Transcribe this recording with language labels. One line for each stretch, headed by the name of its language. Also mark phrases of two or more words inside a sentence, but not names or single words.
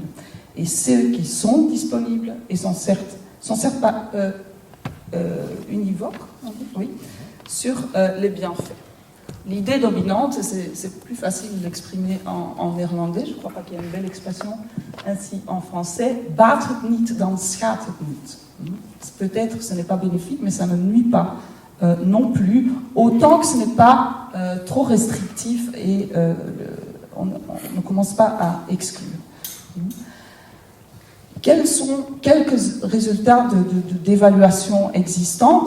French: Et ceux qui sont disponibles et sont certes pas univoques, oui, sur les bienfaits. L'idée dominante, c'est plus facile de l'exprimer en néerlandais, je ne crois pas qu'il y ait une belle expression ainsi en français,
Dutch: baat het niet, dan schaadt het niet.
French: Peut-être ce n'est pas bénéfique, mais ça ne nuit pas non plus, autant que ce n'est pas trop restrictif et on ne commence pas à exclure. Quels sont quelques résultats d'évaluation existantes?